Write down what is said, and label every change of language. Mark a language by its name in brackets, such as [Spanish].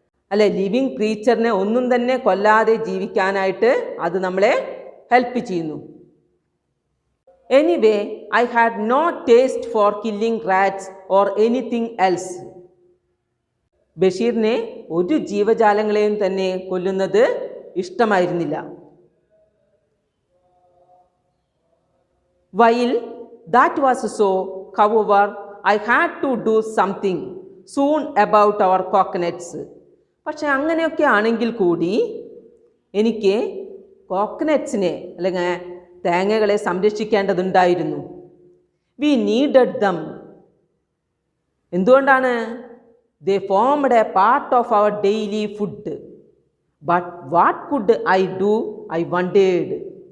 [Malayalam] അല്ലെ, ലിവിങ് ക്രീച്ചറിനെ ഒന്നും തന്നെ കൊല്ലാതെ ജീവിക്കാനായിട്ട് അത് നമ്മളെ ഹെൽപ്പ് ചെയ്യുന്നു. [English] Anyway I had no taste for killing rats or anything else. [Malayalam] ബഷീറിനെ ഒരു ജീവജാലങ്ങളെയും തന്നെ കൊല്ലുന്നത് ഇഷ്ടമായിരുന്നില്ല. [English] While that was so, however, I had to do something soon about our coconuts. [Malayalam] പക്ഷെ അങ്ങനെയൊക്കെ ആണെങ്കിൽ കൂടി എനിക്ക് കോക്കനട്ട്സിനെ അല്ലെങ്കിൽ തേങ്ങകളെ സംരക്ഷിക്കേണ്ടതുണ്ടായിരുന്നു. [English] We needed them. എന്തുകൊണ്ടാണ്? They formed a part of our daily food. But what could I do? I wondered.